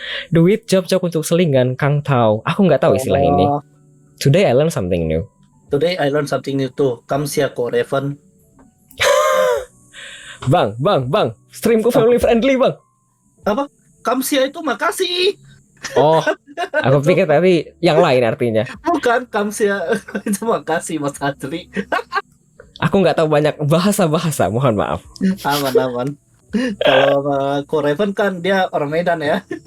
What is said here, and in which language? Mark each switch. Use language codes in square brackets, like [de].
[id] Duit job untuk selingan, Kang Tau. Aku nggak tahu istilah ini. [en] Today I learned something new. Today I learned something new too. [id] Kamsia ko Revan. Bang. Streamku [en] family friendly, [id] Bang. Apa? Kamsia itu makasih. Oh, aku pikir tadi yang lain artinya. Bukan, Kamsia itu makasih Mas Adri. Aku nggak tahu banyak bahasa, mohon maaf. Aman. Kalau Korevan kan dia orang Medan ya.